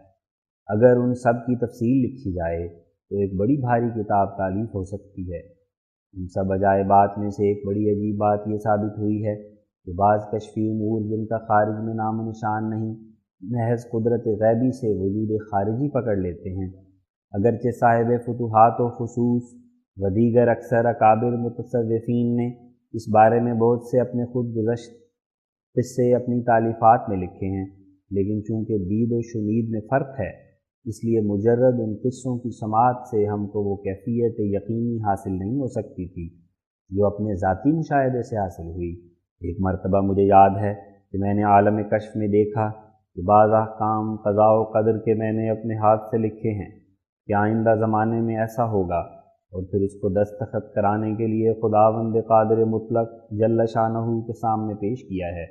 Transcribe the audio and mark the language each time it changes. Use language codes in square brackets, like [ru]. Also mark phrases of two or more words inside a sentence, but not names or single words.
[ur] اگر ان سب کی تفصیل لکھی جائے تو ایک بڑی بھاری کتاب تالیف ہو سکتی ہے۔ ان سب عجائبات میں سے ایک بڑی عجیب بات یہ ثابت ہوئی ہے کہ بعض کشفی امور جن کا خارج میں نام و نشان نہیں، محض قدرت غیبی سے وجود خارجی پکڑ لیتے ہیں، اگرچہ صاحب فتوحات و خصوص و دیگر اکثر اکابر متصوفین نے اس بارے میں بہت سے اپنے خود گزشت قصے اپنی تالیفات میں لکھے ہیں، لیکن چونکہ دید و شنید میں فرق ہے، اس لیے مجرد ان قصوں کی سماعت سے ہم کو وہ کیفیت یقینی حاصل نہیں ہو سکتی تھی جو اپنے ذاتی مشاہدے سے حاصل ہوئی۔ ایک مرتبہ مجھے یاد ہے کہ میں نے عالم کشف میں دیکھا کہ بعض احکام قضاء و قدر کے میں نے اپنے ہاتھ سے لکھے ہیں کہ آئندہ زمانے میں ایسا ہوگا، اور پھر اس کو دستخط کرانے کے لیے خداوند قادر مطلق جل شانہ کے سامنے پیش کیا ہے۔